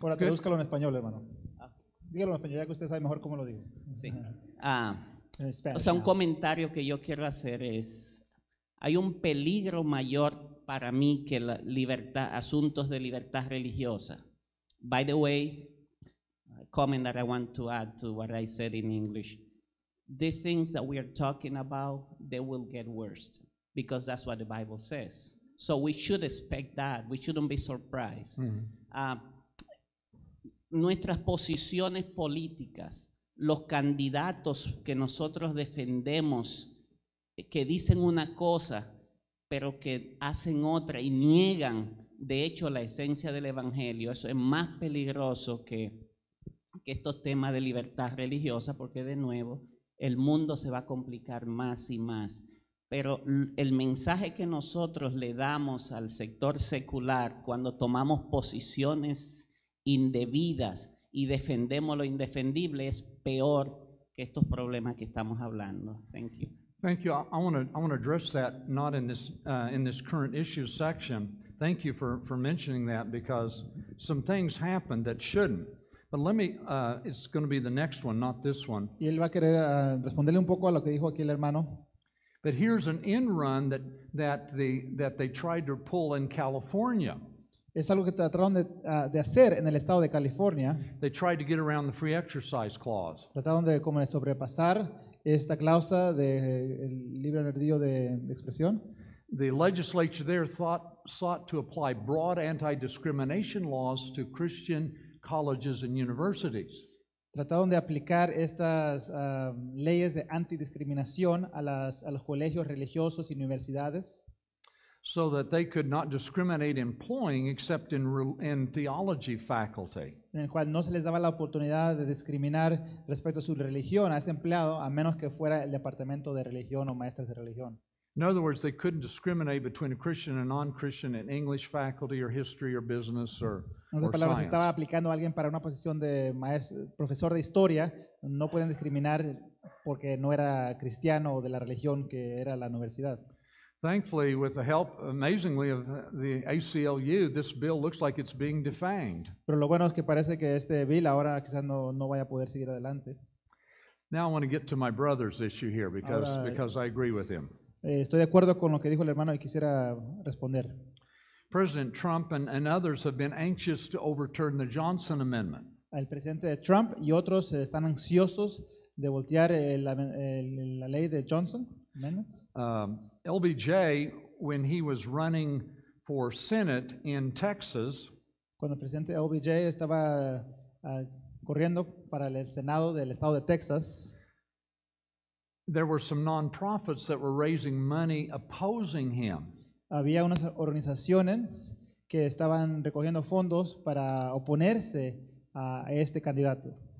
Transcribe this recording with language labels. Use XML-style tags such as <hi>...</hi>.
<es>Ahora, tradúzcalo en español, hermano. Dígalo en español, ya que usted sabe mejor cómo lo digo. Sí. En</es> <en>Spanish</en> <es>O sea, un</es> <en>now.</en> <es>comentario que yo quiero hacer es, hay un peligro mayor para mí que la libertad, asuntos de libertad religiosa.</es> <en>By the way, a comment that I want to add to what I said in English. The things that we are talking about, they will get worse because that's what the Bible says. So we should expect that. We shouldn't be surprised.</en> <es>Nuestras posiciones políticas, los candidatos que nosotros defendemos, que dicen una cosa, pero que hacen otra y niegan, de hecho, la esencia del Evangelio. Eso es más peligroso que estos temas de libertad religiosa, porque de nuevo el mundo se va a complicar más y más. Pero el mensaje que nosotros le damos al sector secular cuando tomamos posiciones indebidas y defendemos lo indefendible es peor que estos problemas que estamos hablando.</es> <en>Thank you. Thank you. I want to address that not in this current issues section. Thank you for mentioning that, because some things happened that shouldn't. But let me, it's going to be the next one, not this one.</en> <es>Y él va a querer responderle un poco a lo que dijo aquí el hermano.</es> <en>But here's an end run that they tried to pull in California.</en> <es>Es algo que trataron de hacer en el estado de California.</es> <en>They tried to get around the free exercise clause.</en> <es>Trataron de como de sobrepasar esta cláusula del libre albedrío de expresión.</es> <en>The legislature there sought to apply broad anti-discrimination laws to Christian colleges and universities.</en> <es>Trataron de aplicar estas leyes de antidiscriminación a los colegios religiosos y universidades,</es> <en>so that they could not discriminate employing except in theology faculty.</en> <es>en el cual no se les daba la oportunidad de discriminar respecto a su religión a ese empleado, a menos que fuera el departamento de religión o maestras de religión.</es> <en>In other words, they couldn't discriminate between a Christian and non-Christian in English faculty or history or business or</en> <es>En otras palabras, si estaba</es> <en>science.</en> <es>aplicando a alguien para una posición de profesor de historia, no pueden discriminar porque no era cristiano o de la religión que era la universidad.</es> <en>Thankfully, with the help, amazingly, of the ACLU, this bill looks like it's being defanged.</en> <es>Pero lo bueno es que parece que este bill ahora quizás no vaya a poder seguir adelante.</es> <en>Now I want to get to my brother's issue here</en> <es>Ahora-</es> <en>because I agree with him.</en> <es>Estoy de acuerdo con lo que dijo el hermano y quisiera responder.</es> <en>President Trump and others have been anxious to overturn the Johnson Amendment.</en> <es>El presidente Trump y otros están ansiosos de voltear la ley de Johnson Amendments.</es> <en>LBJ, when he was running for Senate in Texas,</en> <es>Cuando el presidente OBJ estaba corriendo para el Senado del estado de Texas,</es> <en>there were some nonprofits that were raising money opposing him.</en> <es>había unas organizaciones que estaban recogiendo fondos para oponerse a este candidato.</es>